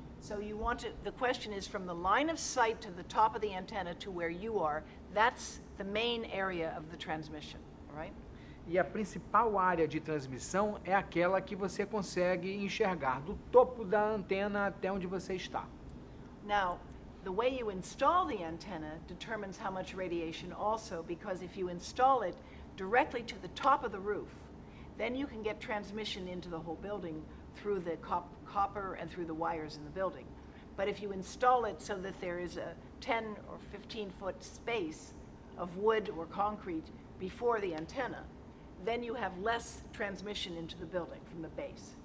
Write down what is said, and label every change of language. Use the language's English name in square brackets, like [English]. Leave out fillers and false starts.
[English] So you want to, the question is from the line of sight to the top of the antenna to where you are, that's the main area of the transmission, all right? [Portuguese] E a principal área de transmissão é aquela que você consegue enxergar do topo da antena até onde você está. [English] Now, the way you install the antenna determines how much radiation also, because if you install it directly to the top of the roof, then you can get transmission into the whole building through the copper and through the wires in the building. But if you install it so that there is a 10 or 15-foot space of wood or concrete before the antenna, then you have less transmission into the building from the base.